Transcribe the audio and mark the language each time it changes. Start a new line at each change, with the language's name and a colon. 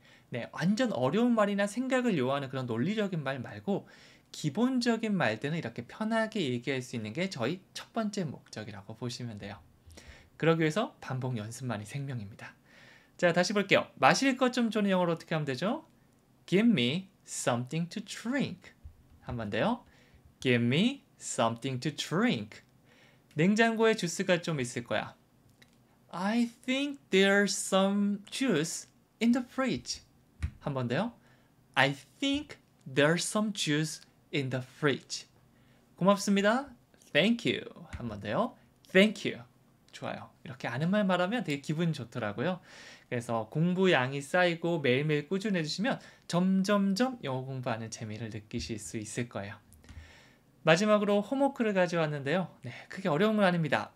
Korean: 네, 완전 어려운 말이나 생각을 요하는 그런 논리적인 말 말고 기본적인 말들은 이렇게 편하게 얘기할 수 있는 게 저희 첫 번째 목적이라고 보시면 돼요. 그러기 위해서 반복 연습만이 생명입니다. 자, 다시 볼게요. 마실 것 좀 주는 영어로 어떻게 하면 되죠?
English: Give me something to drink.
Korean: 한 번 더요.
English: Give me something to drink.
Korean: 냉장고에 주스가 좀 있을 거야.
English: I think there's some juice in the fridge.
Korean: 한 번 더요.
English: I think there's some juice in the fridge.
Korean: 고맙습니다.
English: Thank you.
Korean: 한 번 더요. Thank you. 좋아요. 이렇게 아는 말 말하면 되게 기분 좋더라고요. 그래서 공부량이 쌓이고 매일매일 꾸준해 주시면 점점점 영어 공부하는 재미를 느끼실 수 있을 거예요. 마지막으로 홈워크를 가져왔는데요. 네, 크게 어려운 건 아닙니다.